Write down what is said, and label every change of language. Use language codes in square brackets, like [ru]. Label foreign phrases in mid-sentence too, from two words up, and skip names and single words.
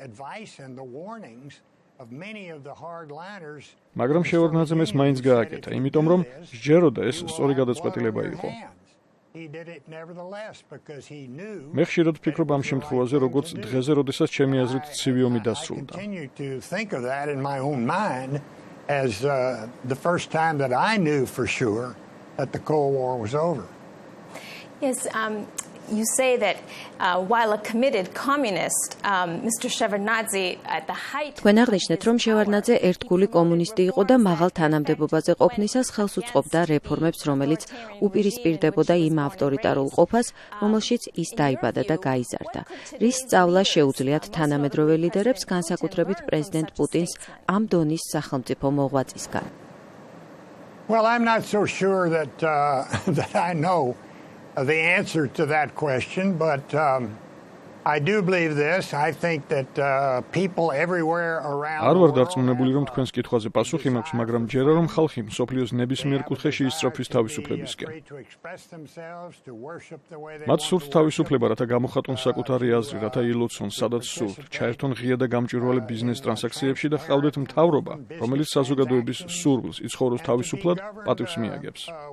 [ka] მაგრამ შევარდნაძემ ეს მაინც გააკეთა, იმიტომ რომ სჯეროდა ეს სწორი გადაწყვეტილება იყო. მე ხშირად ვფიქრობ ამ შემთხვევაზე, როგორც დღეზე, როდესაც ჩემი აზრით ცივი ომი დასრულდა. [en] Yes, you say that while a committed communist, Mr. Shevardnadze at the height. [ka] თქვენ აღნიშნეთ, რომ შევარდნაძე ერთგული კომუნისტი იყო და მაღალ თანამდებობაზე ყოფნისას ხელს უწყობდა რეფორმებს, რომელიც უპირისპირდებოდა იმ ავტორიტარულ ყოფას, რომელშიც ის დაიბადა და გაიზარდა. რის სწავლა შეუძლიათ თანამედროვე ლიდერებს, განსაკუთრებით პრეზიდენტ პუტინს ამ დონის სახელმწიფო მოღვაწისგან. [en] Well, I'm not so sure that I know the answer to that question, but I do believe this. I think that people everywhere around. [ka] არ ვარ დარწმუნებული, რომ თქვენს კითხვაზე პასუხი მაქვს, მაგრამ ჯერა რომ ხალხი მსოფლიოს ნებისმიერ კუთხეში ისწრაფვის თავისუფლებისკენ. მათ სურთ თავისუფლება, რათა გამოხატონ საკუთარი აზრი, რათა ილოცონ, სადაც სურთ, ჩაერთონ ღია და გამჭვირვალე ბიზნეს ტრანზაქციებში და ჰყავდეთ მთავრობა, რომელიც საზოგადოების სურვილს იცხოვროს თავისუფლად, პატივს მიაგებს.